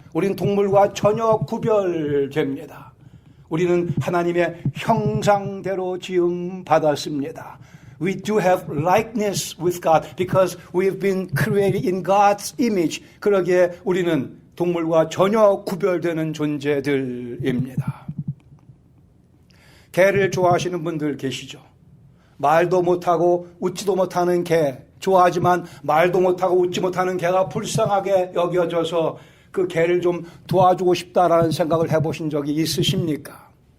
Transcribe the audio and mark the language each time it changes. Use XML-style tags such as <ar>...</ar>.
<ko>우리는 동물과 전혀 구별됩니다. 우리는 하나님의 형상대로 지음 받았습니다.</ko> <en>We do have likeness with God because we've been created in God's image.</en> <ko>그러기에 우리는 동물과 전혀 구별되는 존재들입니다. 개를 좋아하시는 분들 계시죠? 말도 못하고 웃지도 못하는 개 좋아하지만 말도 못하고 웃지 못하는 개가 불쌍하게 여겨져서 그 개를 좀 도와주고 싶다라는 생각을 해보신 적이 있으십니까?</ko>